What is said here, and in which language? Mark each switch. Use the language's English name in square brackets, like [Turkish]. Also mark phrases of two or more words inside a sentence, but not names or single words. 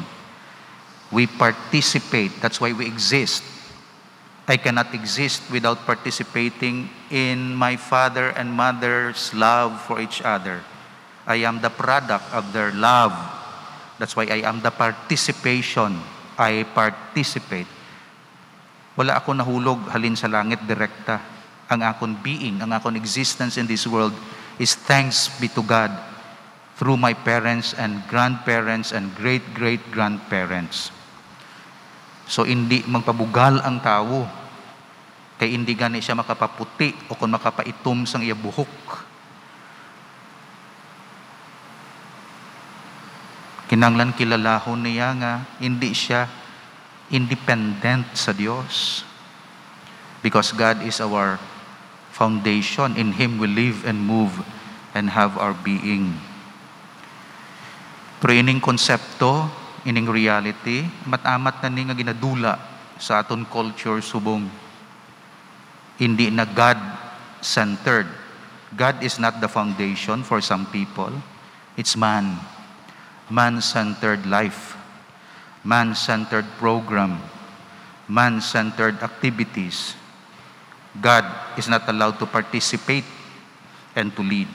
[English] We participate. That's why we exist. I cannot exist without participating in my father and mother's love for each other. I am the product of their love. That's why I am the participation. I participate. [Hiligaynon] Wala ako nahulog halin sa langit direkta. Ang akong [English] being, [Hiligaynon] ang akong [English] existence in this world is thanks be to God through my parents and grandparents and great-great-grandparents. So, [Hiligaynon] hindi magpabugal ang tao. Kaya hindi gani siya makapaputi o kung makapaitom sang iya buhok. Kinanglan kilalahon niya nga, hindi siya independent sa Diyos. [English] Because God is our foundation. In Him we live and move and have our being. [Hiligaynon] Pero ining konsepto, ining reality, matamat na ni nga ginadula sa aton culture subong. Hindi na God-centered. [English] God is not the foundation for some people. It's man. Man-centered life. Man-centered program. Man-centered activities. God is not allowed to participate and to lead.